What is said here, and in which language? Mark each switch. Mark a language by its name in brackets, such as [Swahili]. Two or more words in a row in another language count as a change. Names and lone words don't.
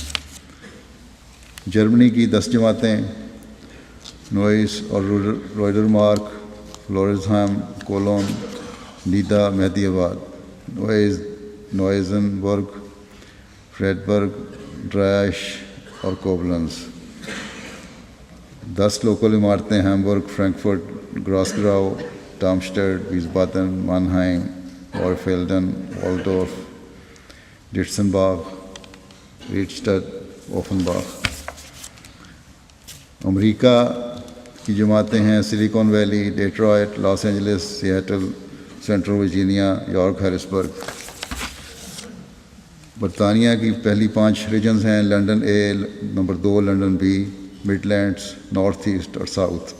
[Urdu] جرمنی کی 10 جماعتیں، نوئس اور روئڈر مارک، فلورزہام، کولون، نیدا، مہدی آباد، نوئزن برگ، فریڈبرگ، ڈرائش اور کوبلنز۔ 10 لوکل عمارتیں، ہیمبرگ، فرینکفرٹ، گراسگراؤ، ڈارمسٹڈ، ویسبادن، مانہائم، وارفیلڈن، والڈورف، ڈیٹسنباغ، ریڈسٹڈ، اوفنباغ۔ امریکہ کی جماعتیں ہیں، سلیکون ویلی، ڈیٹرائٹ، لاس اینجلس، سیاٹل، سینٹرل ورجینیا، یارک، ہیرسبرگ۔ برطانیہ کی پہلی 5 ریجنز ہیں، لنڈن اے، نمبر 2 لنڈن بی، مڈ لینڈز، نارتھ ایسٹ اور ساؤتھ۔